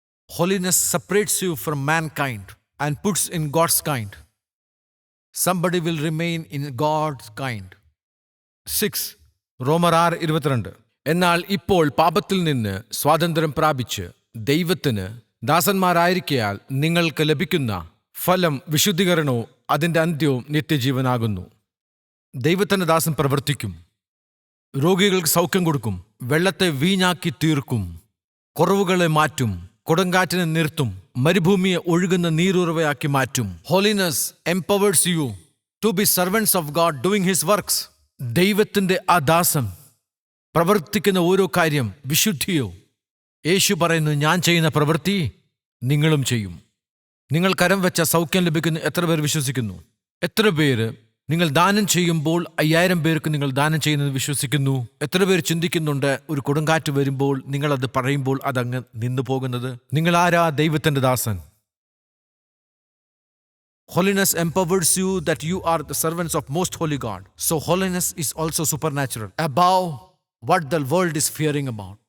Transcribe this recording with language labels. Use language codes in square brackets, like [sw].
[en] Holiness separates you from mankind and puts in God's kind. Somebody will remain in God's kind. [ml] 6 റോമർ 6:22. എന്നാൽ ഇപ്പോൾ പാപത്തിൽ നിന്ന് സ്വാതന്ത്ര്യം പ്രാപിച്ച് ദൈവത്തിന് ദാസന്മാരായിരിക്കയാൽ നിങ്ങൾക്ക് ലഭിക്കുന്ന ഫലം വിശുദ്ധീകരണവും അതിൻ്റെ അന്ത്യവും നിത്യജീവനാകുന്നു. ദൈവത്തിൻ്റെ ദാസൻ പ്രവർത്തിക്കും. രോഗികൾക്ക് സൗഖ്യം കൊടുക്കും, വെള്ളത്തെ വീഞ്ഞാക്കി തീർക്കും, കുറവുകളെ മാറ്റും, കൊടുങ്കാറ്റിനെ നിർത്തും, മരുഭൂമിയെ ഒഴുകുന്ന നീരുറവയാക്കി മാറ്റും. [en] Holiness empowers you to be servants of God doing his works. [ml] ദൈവത്തിൻ്റെ ആ ദാസൻ പ്രവർത്തിക്കുന്ന ഓരോ കാര്യം വിശുദ്ധിയോ. യേശു പറയുന്നു, ഞാൻ ചെയ്യുന്ന പ്രവൃത്തി നിങ്ങളും ചെയ്യും. നിങ്ങൾ കരം വെച്ച സൗഖ്യം ലഭിക്കുന്നു. എത്ര പേർ വിശ്വസിക്കുന്നു? എത്ര പേര് നിങ്ങൾ ദാനം ചെയ്യുമ്പോൾ 5000 പേർക്ക് നിങ്ങൾ ദാനം ചെയ്യുന്നത് വിശ്വസിക്കുന്നു? എത്ര പേർ ചിന്തിക്കുന്നുണ്ട് ഒരു കൊടുങ്കാറ്റ് വരുമ്പോൾ നിങ്ങളത് പറയുമ്പോൾ അതങ്ങ് നിന്നു പോകുന്നത്? നിങ്ങൾ ആരാ? ദൈവത്തിൻ്റെ ദാസൻ. [en] Holiness empowers you that you are the servants of most holy God. So holiness is also supernatural, above what the world is fearing about.